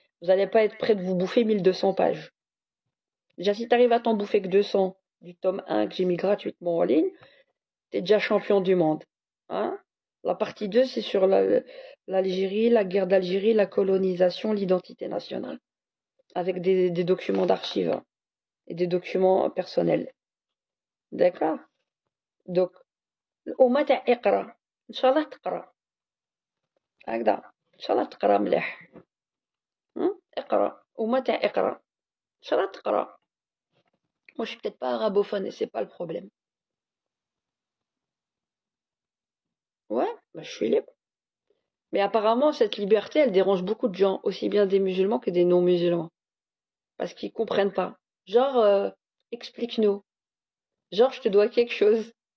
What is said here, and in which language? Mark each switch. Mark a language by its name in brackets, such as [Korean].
[French] Vous n'allez pas être prêt de vous bouffer 1200 pages. Déjà, si tu arrives à t'en bouffer que 200 du tome 1 que j'ai mis gratuitement en ligne, t'es déjà champion du monde. Hein? La partie 2, c'est sur l'Algérie, la guerre d'Algérie, la colonisation, l'identité nationale. Avec des documents d'archives hein, et des documents personnels. D'accord? [Arabic] Donc, وما تاع اقرا ان شاء الله تقرا هكذا ان شاء الله تقرا مليح اقرا وما تاع اقرا ان شاء الله تقرا. [French] Moi je suis peut-être pas arabophone et c'est pas le problème. Ouais, bah, je suis libre. Mais apparemment cette liberté elle dérange beaucoup de gens, aussi bien des musulmans que des non-musulmans, parce qu'ils comprennent pas. Genre explique-nous. Genre je te dois quelque chose.